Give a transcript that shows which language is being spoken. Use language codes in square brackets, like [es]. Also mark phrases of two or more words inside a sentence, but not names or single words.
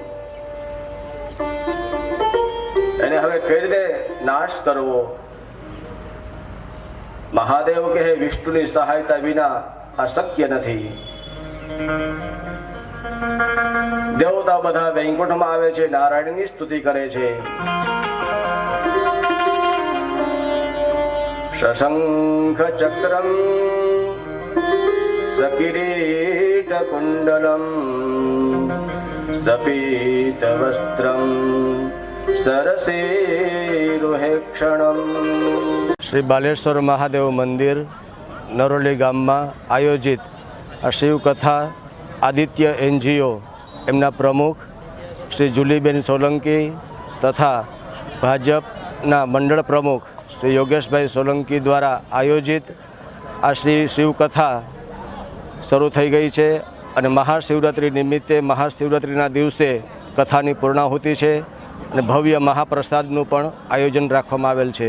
[gu] એને હવે કઈ રીતે નાશ કરવો? મહાદેવ કહે વિષ્ણુની સહાયતા વિના આ શક્ય નથી। દેવતા બધા વૈકુંઠમાં આવે છે, નારાયણની સ્તુતિ કરે છે। [sa] शशंख चक्रम सकिरीट कुंडलम सपीत वस्त्रम સરસેરુહે ક્ષણમ. [gu] શ્રી બાલેશ્વર મહાદેવ મંદિર નરોલી ગામમાં આયોજિત આ શિવકથા આદિત્ય NGO એમના પ્રમુખ શ્રી જુલીબેન સોલંકી તથા ભાજપના મંડળ પ્રમુખ શ્રી યોગેશભાઈ સોલંકી દ્વારા આયોજિત આ શ્રી શિવકથા શરૂ થઈ ગઈ છે અને મહાશિવરાત્રિ નિમિત્તે મહાશિવરાત્રિના દિવસે કથાની પૂર્ણાહુતિ છે અને ભવ્ય મહાપ્રસાદનું પણ આયોજન રાખવામાં આવેલ છે.